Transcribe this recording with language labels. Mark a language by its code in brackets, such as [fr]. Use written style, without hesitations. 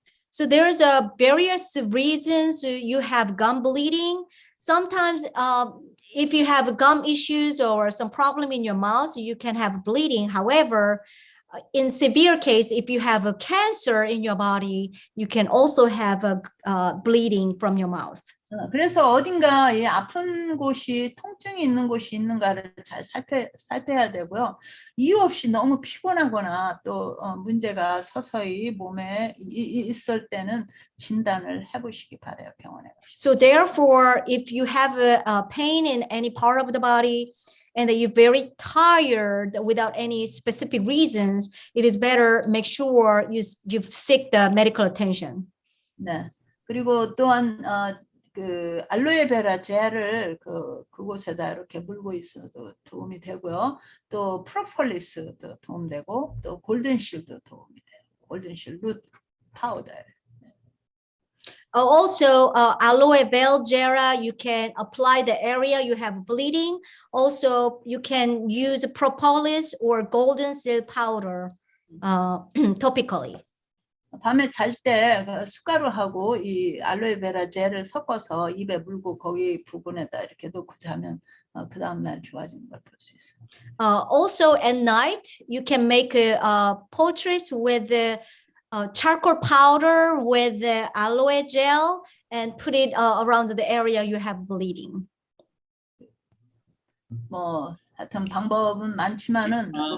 [en] So there's various reasons you have gum bleeding. Sometimes if you have gum issues or some problem in your mouth, you can have bleeding. However, in severe case, if you have a cancer in your body, you can also have a bleeding from your mouth. [ko] 그래서 어딘가 이 아픈 곳이 통증이 있는 곳이 있는가를 잘 살펴야 되고요. 이유 없이 너무 피곤하거나 또 문제가 서서히 몸에 있을 때는 진단을 해보시기 바라요, 병원에. [en] So therefore, if you have a pain in any part of the body and that you're very tired without any specific reasons, it is better make sure you seek the medical attention. [ko] 네. 그리고 또한 그 알로에베라 젤을 그곳에다 이렇게 물고 있어도 도움이 되고요. 또 프로폴리스도 도움되고 또 골든실도 도움이 돼요. 골든실 룻 파우더. [en] Also, aloe vera gel, you can apply the area you have bleeding. Also, you can use propolis or golden seal powder topically. [ko] 밤에 잘 때 숟가루하고 이 알로에베라 젤을 섞어서 입에 물고 거기 부분에다 이렇게 놓고 자면 그 다음 날 좋아지는 걸 볼 수 있어요. [en] Also, at night, you can make poultice with the charcoal powder with the aloe gel and put it around the area you have bleeding. [ko] 뭐 하여튼 방법은 많지만은